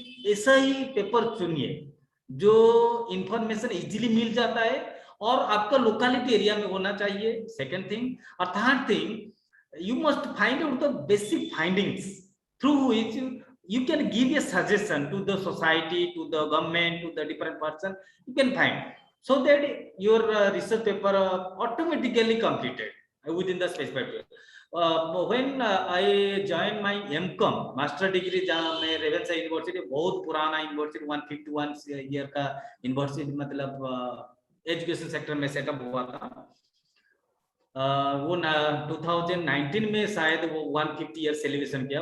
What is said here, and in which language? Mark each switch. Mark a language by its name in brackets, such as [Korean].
[Hindi] ऐसा ही पेपर चुनिए जो इंफॉर्मेशन इजीली मिल जाता है और आपका लोकेलिटी एरिया में होना चाहिए, सेकंड थिंग। [English] और third thing, you must find out the basic findings through which you can give a suggestion to the society, to the government, to the different person. You can find so that your research paper automatically completed within the specified period. When I joined my MCOM master degree, [Hindi] जहाँ मैं Ravenshaw university, बहुत पुराना university, 151 year का university, मतलब education sector में setup हुआ था। वो 2019 में शायद वो 150 ईयर सेलिब्रेशन किया।